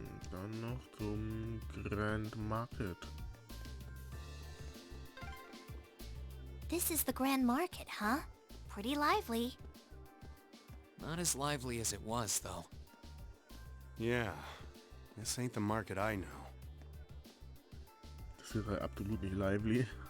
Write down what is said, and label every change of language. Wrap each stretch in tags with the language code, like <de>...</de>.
<de>Dann noch zum Grand Market.</de> <en>This is the Grand Market, huh? Pretty lively. Not as lively as it was, though. Yeah, this ain't the market I know.</en> <de>Das ist absolut nicht lively.</de>